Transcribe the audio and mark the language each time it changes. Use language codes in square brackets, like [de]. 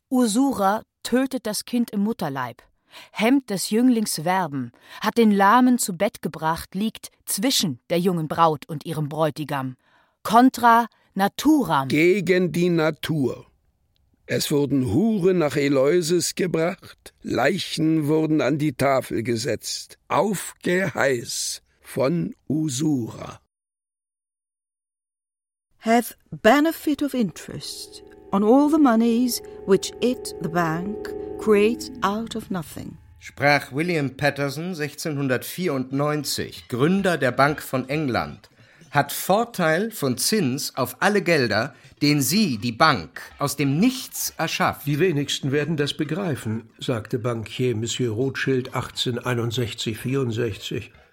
[de] Usura tötet das Kind im Mutterleib, hemmt des Jünglings Werben, hat den Lahmen zu Bett gebracht, liegt zwischen der jungen Braut und ihrem Bräutigam. [la] Contra naturam. [de] Gegen die Natur. Es wurden Huren nach Eleusis gebracht, Leichen wurden an die Tafel gesetzt, auf Geheiß von Usura. [en] Hath benefit of interest on all the monies which it, the bank, creates out of nothing. [de] Sprach William Paterson, 1694, Gründer der Bank von England, hat Vorteil von Zins auf alle Gelder, den sie, die Bank, aus dem Nichts erschafft. Die wenigsten werden das begreifen, sagte Bankier Monsieur Rothschild 1861-64.